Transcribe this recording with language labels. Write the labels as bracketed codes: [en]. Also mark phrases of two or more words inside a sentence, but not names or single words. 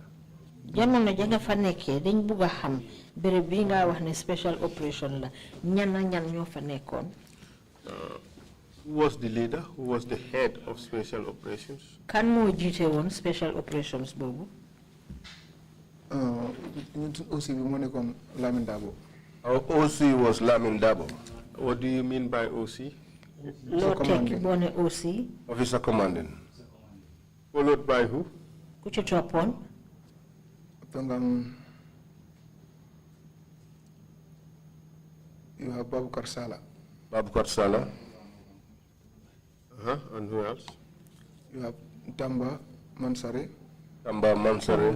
[wo] Jamono ja nga fa nekkee dañ bugg a xam béréb bi nga wax ne Special Operation la ñan ñoo fa nekkoon? [en] Who was the leader? Who was the head of Special Operations? [wo] Kan moo jiite woon Special Operations boobu? [en] OC Lamin Dabo. Our OC was Lamin Dabo. What do you mean by OC? [wo] Loo tekki boo ne OC? [en] Officer commanding. Followed by who? [wo] Ku ci toppoon? [en] You have Babukar Sala. Babukar Sala. And who else? You have Tamba Mansare. Tamba Mansare.